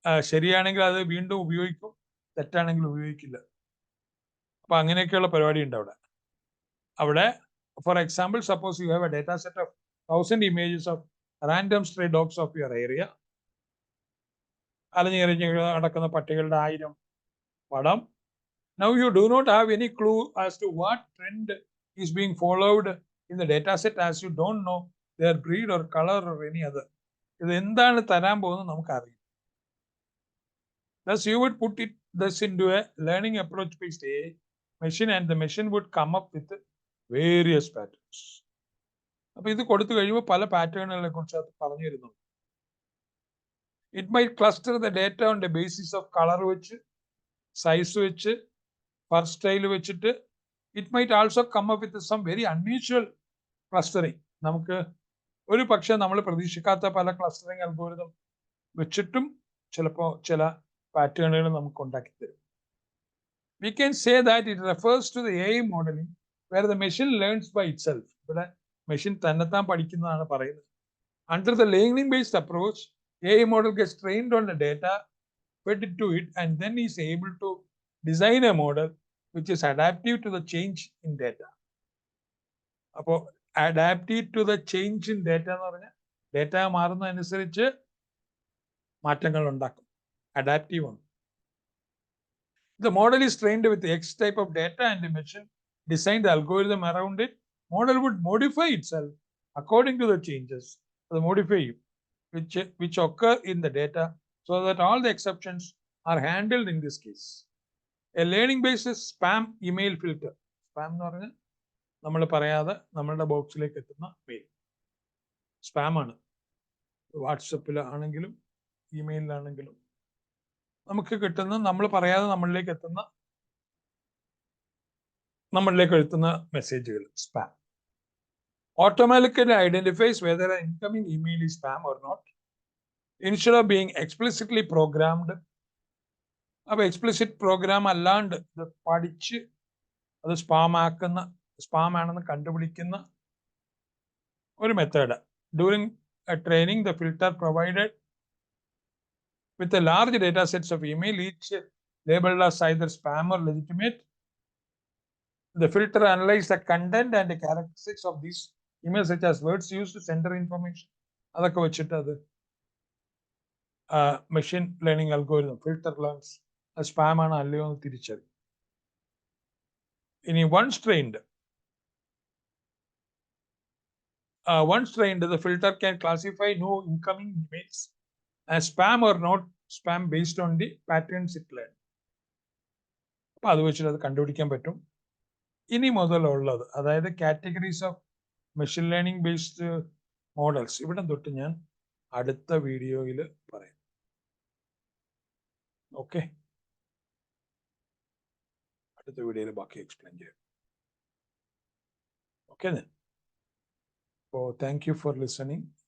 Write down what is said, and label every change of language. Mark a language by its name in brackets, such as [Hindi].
[Malayalam] ശരിയാണെങ്കിൽ അത് വീണ്ടും ഉപയോഗിക്കും, തെറ്റാണെങ്കിൽ ഉപയോഗിക്കില്ല. അപ്പൊ അങ്ങനെയൊക്കെയുള്ള പരിപാടി ഉണ്ട് അവിടെ. [English] For example, suppose you have a data set of 1000 images of random stray dogs of your area. [Malayalam] അലഞ്ഞിറങ്ങി നടക്കുന്ന പട്ടികളുടെ 1000 പടം. [English] Now you do not have any clue as to what trend is being followed in the data set, as you don't know their breed or color or any other. [Malayalam] ഇത് എന്താണ് തരാൻ പോകുന്നത് നമുക്കറിയാം. [English] Thus, you would put this into a learning approach based AI machine and the machine would come up with various patterns. [Malayalam] അപ്പൊ ഇത് കൊടുത്തു കഴിയുമ്പോൾ പല പാറ്റേണുകളെ കുറിച്ച് അത് പറഞ്ഞു തരുന്നു. [English] It might cluster the data on the basis of color വെച്ച്, size വെച്ച്, fur style വെച്ചിട്ട്. It might also come up with some very unusual clustering. [Malayalam] നമുക്ക് ഒരു പക്ഷെ നമ്മൾ പ്രതീക്ഷിക്കാത്ത പല ക്ലസ്റ്ററിംഗ് അൽഗോരിതം വെച്ചിട്ടും ചിലപ്പോൾ ചില പാറ്റേണുകൾ നമുക്ക് ഉണ്ടാക്കി തരും. [English] We can say that it refers to the AI modeling where the machine learns by itself. [Malayalam] ഇവിടെ മെഷീൻ തന്നെത്താൻ പഠിക്കുന്നതാണ് പറയുന്നത്. [English] Under the learning based approach, AI model gets trained on the data fed to it and then is able to design a model which is adaptive to the change in data. [Malayalam] അപ്പോൾ [English] adaptive to the change in data [Malayalam] എന്ന് പറഞ്ഞാൽ data മാറുന്നതനുസരിച്ച് മാറ്റങ്ങൾ ഉണ്ടാക്കും. Adaptive ആണ്. [English] The model is trained with X type of data and the machine designed the algorithm around it. Model would modify itself according to the changes, the modify which occur in the data so that all the exceptions are handled in this case. A learning based spam email filter. [Malayalam] Spam എന്ന് പറഞ്ഞാൽ നമ്മൾ പറയാതെ നമ്മളുടെ ബോക്സിലേക്ക് എത്തുന്ന mail spam ആണ്. വാട്സപ്പിലാണെങ്കിലും ഇമെയിലാണെങ്കിലും നമുക്ക് കിട്ടുന്ന നമ്മൾ പറയാതെ നമ്മളിലേക്ക് എത്തുന്ന മെസ്സേജുകൾ spam. [English] Automatically identifies whether an incoming email is spam or not instead of being explicitly programmed. [Malayalam] അപ്പോൾ എക്സ്പ്ലിസിറ്റ് പ്രോഗ്രാം അല്ലാണ്ട് ഇത് പഠിച്ച് അത് സ്പാം ആണെന്ന് കണ്ടുപിടിക്കുന്ന ഒരു method. [English] During a training, the filter provided with a large data sets of email, each labeled as either spam or legitimate. The filter analyzed the content and the characteristics of these emails, such as words used to sender information. [Malayalam] അതൊക്കെ വെച്ചിട്ട് അത് machine learning algorithm filter learns spam ആണ് അല്ലയോ എന്ന് തിരിച്ചറിയും. [English] ഇനി once trained, the filter can classify no incoming emails as spam or not spam based on the patterns it learned. [Malayalam] അപ്പൊ അത് വെച്ചിട്ട് അത് കണ്ടുപിടിക്കാൻ പറ്റും. ഇനി മുതലുള്ളത് അതായത് [English] categories of machine learning based models [Malayalam] ഇവിടെ തൊട്ട് ഞാൻ അടുത്ത വീഡിയോയിൽ പറയാം. ഓക്കെ, അടുത്ത വീഡിയോയിൽ ബാക്കി എക്സ്പ്ലെയിൻ ചെയ്യാം. [English] Okay then. So thank you for listening.